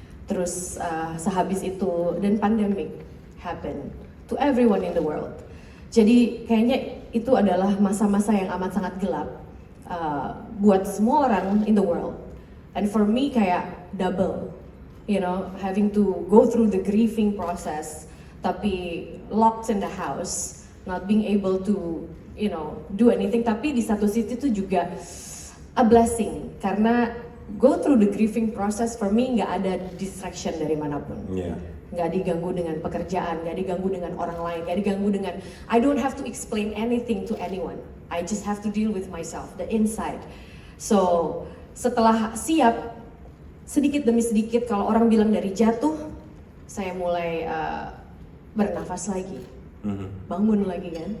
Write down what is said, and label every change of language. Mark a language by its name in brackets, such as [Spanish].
[Indonesian] Terus sehabis itu dan [English] pandemic happen to everyone in the world. [Indonesian] Jadi kayaknya itu adalah masa-masa yang amat sangat gelap buat semua orang [English] in the world. And for me [Indonesian] kayak [English] double, you know, having to go through the grieving process, [Indonesian] tapi [English] locked in the house, not being able to, you know, do anything. [Indonesian] Tapi di satu sisi itu juga [English] a blessing [Indonesian] karena [English] go through the grieving process for me [Indonesian] nggak ada distraction dari manapun. [English] Yeah. [Indonesian] Nggak diganggu dengan pekerjaan, nggak diganggu dengan orang lain, nggak diganggu dengan [English] I don't have to explain anything to anyone. I just have to deal with myself, the inside. [Indonesian] So setelah siap, sedikit demi sedikit kalau orang bilang dari jatuh, saya mulai bernafas lagi, bangun lagi kan,